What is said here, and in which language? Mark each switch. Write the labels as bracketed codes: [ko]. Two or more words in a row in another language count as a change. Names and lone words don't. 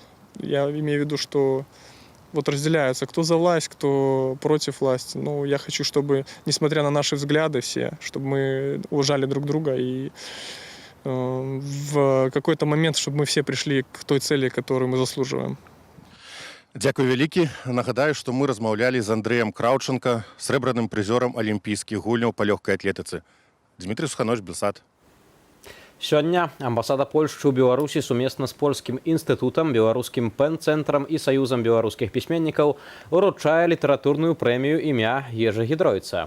[ru] Я имею в виду, что вот разделяются, кто за власть, кто против власти. Я хочу, чтобы, несмотря на наши взгляды все, чтобы мы уважали друг друга и в какой-то момент, чтобы мы все пришли к той цели, которую мы заслуживаем. [be] Дзякуй вялікі. Нагадаю, што мы размаўлялі з Андрэем Краўченка, срэбраным прызёрам алімпійскіх гульняў па лёгкай атлетыцы. Дмітрий Суханович, Белсат. Сёння амбасада Польшчы ў Беларусі сумесна з польскім інстытутам, беларускім пэн-цэнтрам і саюзам беларускіх пісьменнікаў уручае літаратурную прэмію імя Ежы Гідройца.